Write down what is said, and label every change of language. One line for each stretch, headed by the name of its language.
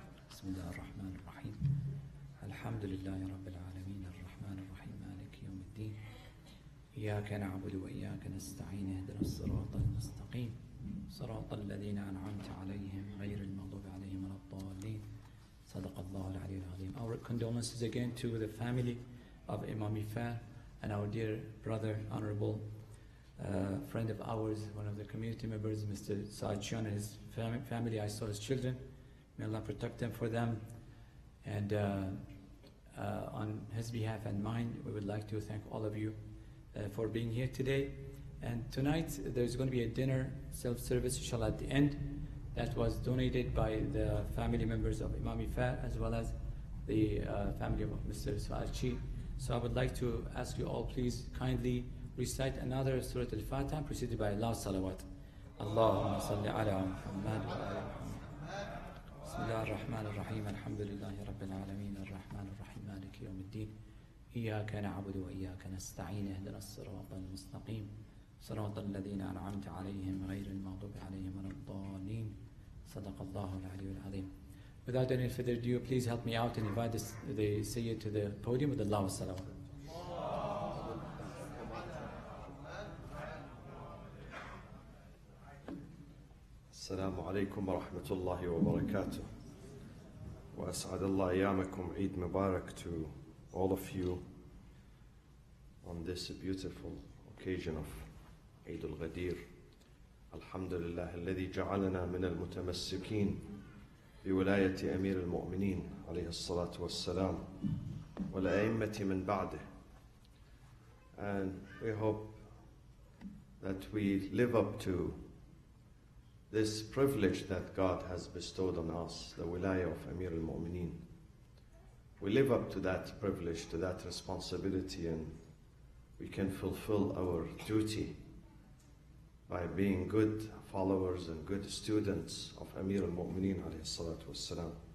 Arabic: بسم الله الرحمن الرحيم الحمد لله رب العالمين الرحمن الرحيم مالك يوم الدين إياك نعبد وإياك نستعين اهدنا الصراط المستقيم صراط الذين أنعمت عليهم غير المغضوب عليهم ولا الضالين صدق الله العلي العظيم.
English: Our condolences again to the family of Imam Ifar and our dear brother, honorable friend of ours, one of the community members, Mr. Saachian and his family. I saw his children. May Allah protect them for them. And on his behalf and mine, we would like to thank all of you for being here today. And tonight, there's going to be a dinner, self-service, inshallah, at the end, that was donated by the family members of Imam Ifar, as well as the family of Mr. Saachi. So I would like to ask you all, please kindly recite another Surah Al-Fatiha, preceded by Allah's salawat.
Arabic: Allahumma salli ala Muhammad wa ala Muhammad. Bismillah ar-Rahman ar-Rahim, alhamdulillahi rabbil alameen, ar-Rahman ar-Rahim, maliki yawm al-din. Iyaka na'budu wa iyaka nasta'in, ihdina as-sirata al-mustaqim. صراط الذين أنعمت عليهم غير المغضوب عليهم ولا الضالين صدق الله العلي العظيم.
English: Without any further ado, please help me out and invite the Sayyid to the podium with Allah wa salawat.
Arabic: السلام عليكم ورحمة الله وبركاته. وأسعد الله أيامكم.
English: Eid Mubarak to all of you on this beautiful occasion of عيد الغدير.
Arabic: الحمد لله الذي جعلنا من المتمسكين بولاية أمير المؤمنين عليه الصلاة والسلام والأئمة من بعده.
English: And we hope that we live up to this privilege that God has bestowed on us, the wilayah of Amir al-Mu'mineen. We live up to that privilege, to that responsibility, and we can fulfill our duty by being good followers and good students of Amir al-Mu'mineen alayhi salatu wassalam.